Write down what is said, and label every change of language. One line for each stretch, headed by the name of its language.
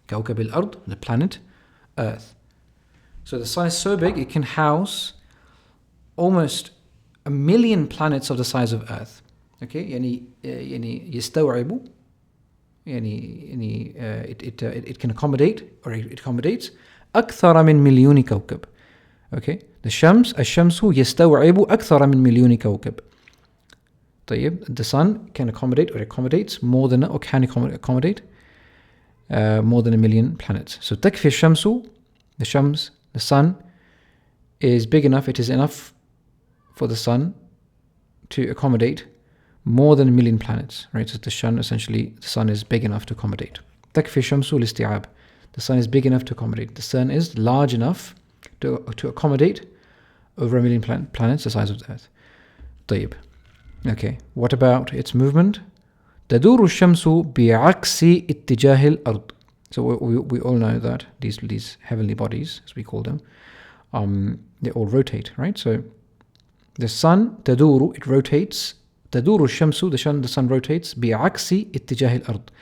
Arabic: كوكب الأرض,
English: the planet Earth. So the sun is so big it can house almost a million planets of the size of Earth. Okay,
Arabic: يعني يستوعب, يعني
English: it can accommodate, or it accommodates
Arabic: أكثر من مليون كوكب. Okay, الشمس يستوعب أكثر من مليون كوكب.
English: طيب, the sun can accommodate, or accommodates more than, or can accommodate more than a million planets. So
Arabic: تكفي الشمس,
English: the shams, the sun, is big enough. It is enough for the sun to accommodate more than a million planets, right? So the sun is big enough to accommodate.
Arabic: تكفي الشمس لاستيعاب.
English: The sun is big enough to accommodate. The sun is large enough to accommodate over a million planets the size of the Earth.
Arabic: طيب.
English: Okay, what about its movement?
Arabic: تدور الشمس بعكس اتجاه الأرض.
English: So we all know that these heavenly bodies, as we call them, they all rotate, right? So the sun, تدور, it rotates.
Arabic: تدور الشمس,
English: the sun rotates
Arabic: بعكس اتجاه الأرض.